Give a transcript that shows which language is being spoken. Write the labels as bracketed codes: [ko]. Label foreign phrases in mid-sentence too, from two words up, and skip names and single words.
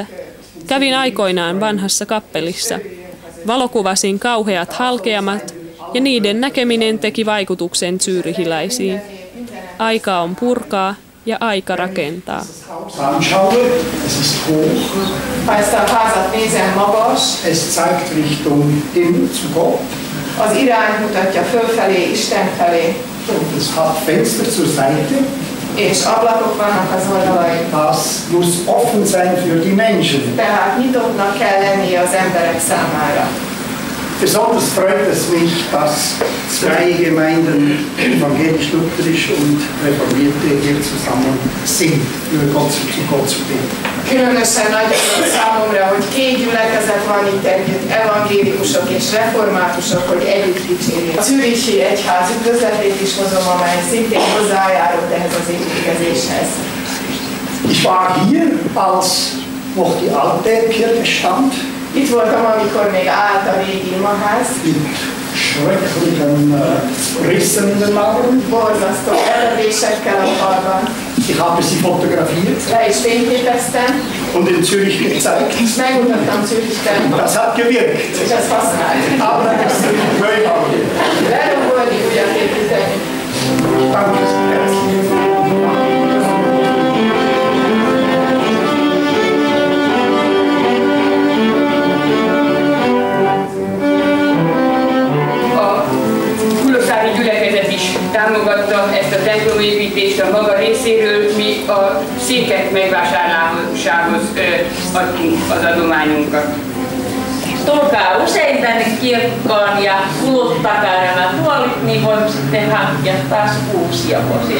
[fi] Kävin aikoinaan vanhassa kappelissa. Valokuvasin kauheat halkeamat ja niiden näkeminen teki vaikutuksen zyyrihiläisiin. Aika on purkaa ja aika rakentaa. [de] Es zeigt Richtung Himmel zu Gott. [hu] Az irány mutatja fölfelé, Isten felé. [de] Und es hat Fenster zur Seite. [hu] És ablakok vannak az oldalain. [de] Das muss offen sein für die Menschen. [hu] Tehát nyitottnak kell lennie az emberek számára. [de] Besonders freut es mich, dass 2 Gemeinden, evangelisch-lutherisch und reformierte, hier zusammen sind, für Gott, zu Gott zu beten. [hu] Különösen nagy dolog számomra, hogy 2 gyülekezet van itt együtt, evangélikusok és reformátusok, hogy együtt dicsérjék. A zürichi egyház üdvözletét is hozom, amely szintén hozzájárult ehhez az építkezéshez. [de] Ich war hier, als noch die alte Kirche stand. [hu] Itt voltam, amikor még állt a régi imaház. [de] Mit schrecklichen Rissen in den Mauern. [hu] Borzasztó eredésekkel a falban. [de] Ich habe sie fotografiert. [hu] Le is fényképeztem. [de] Und in Zürich gezeigt. [hu] És megmutattam Zürichben. [de] Das hat gewirkt. [hu] És ez használt. [de] Aber das ist neu bauen. [hu] Lerombolni, újjáépíteni. [de] Danke. [hu] Támogatta ezt a templomépítést a maga részéről, mi a székek megvásárlásához adtunk az adományunkat. [fi] Tulkaa usein tänne kirkkoon ja kuluttakaa nämä tuolit, niin voimme sitten hankkia taas uusia osia.